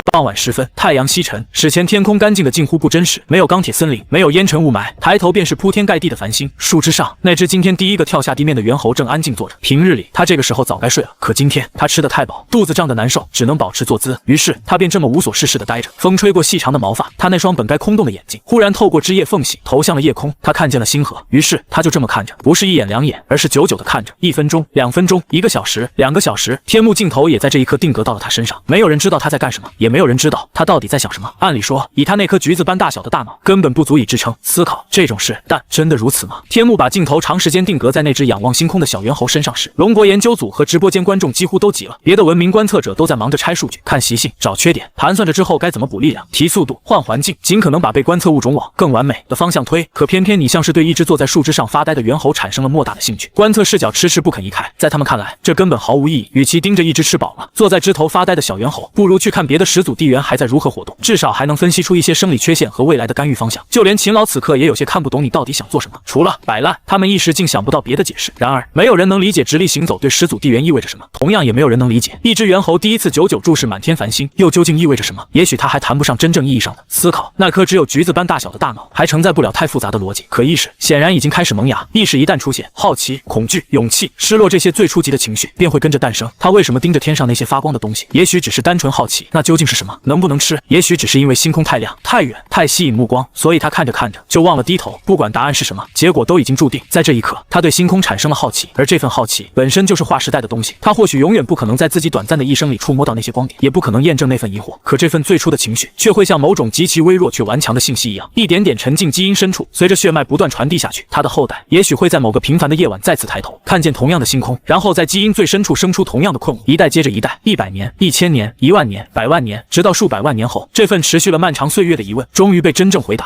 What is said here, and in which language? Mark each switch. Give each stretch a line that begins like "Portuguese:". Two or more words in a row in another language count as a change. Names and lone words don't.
Chinese: 傍晚時分，太陽西沉，史前天空乾淨的近乎不真實，沒有鋼鐵森林，沒有煙塵霧霾，抬頭便是鋪天蓋地的繁星。樹枝上，那只今天第一個跳下地面的猿猴正安靜坐着。平日裡，他這個時候早該睡了，可今天他吃得太飽，肚子脹得難受，只能保持坐姿。於是他便這麼無所事事地待着。風吹過細長的毛髮，他那雙本該空洞的眼睛忽然透過枝葉縫隙投向了夜空。他看見了星河，於是他就這麼看着，不是1眼2眼，而是久久地看着。1分鐘、2分鐘、1個小時、2個小時，天幕鏡頭也在這一刻定格到了他身上。沒有人知道他在幹什麼，也沒有人知道他到底在想什麼。按理說，以他那顆橘子般大小的大腦，根本不足以支撐思考這種事，但真的如此嗎？天幕把鏡頭長時間定格在那只仰望星空的小猿猴身上時，龍國研究組和直播間觀眾幾乎都急了。別的文明觀測者都在忙着拆數據、看習性、找缺點，盤算着之後該怎麼補力量、提速度、換環境，盡可能把被觀測物種往更完美的方向推。可偏偏你像是對一只坐在樹枝上發呆的猿猴產生了莫大的興趣，觀測視角遲遲不肯移開。在他們看來，這根本毫無意義。與其盯着一只吃飽了、坐在枝頭發呆的小猿猴，不如去看別的始祖地緣還在如何活動，至少還能分析出一些生理缺陷和未來的干預方向。就連秦老此刻也有些看不懂你到底想做什麼，除了擺爛，他們一時竟想不到別的解釋。然而，没有人能理解直立行走對始祖地緣意味着什麼，同樣也没有人能理解一只猿猴第一次久久注視滿天繁星又究竟意味着什麼。也許他還談不上真正意義上的思考，那顆只有橘子般大小的大腦還承載不了太複雜的邏輯。可意識顯然已經開始萌芽，意識一旦出現，好奇、恐懼、勇氣、失落這些最初級的情緒便會跟着誕生。他為什麼盯着天上那些發光的東西？也許只是單純好奇，那究竟是什麼？能不能吃？也許只是因為星空太亮、太遠、太吸引目光，所以他看着看着就忘了低頭。不管答案是什麼，結果都已經注定。在這一刻，他對星空產生了好奇，而這份好奇本身就是劃時代的東西。他或許永遠不可能在自己短暫的一生裡觸摸到那些光點，也不可能驗證那份疑惑。可這份最初的情緒，卻會像某種極其微弱卻頑強的信息一樣，一點點沉進基因深處，隨着血脈不斷傳遞下去。他的後代也許會在某個平凡的夜晚再次抬頭，看見同樣的星空，然後在基因最深處生出同樣的困惑，一代接着一代，100年、1000年、10000年、100萬年，直到数百萬年後，這份持續了漫長歲月的疑問，終於被真正回答。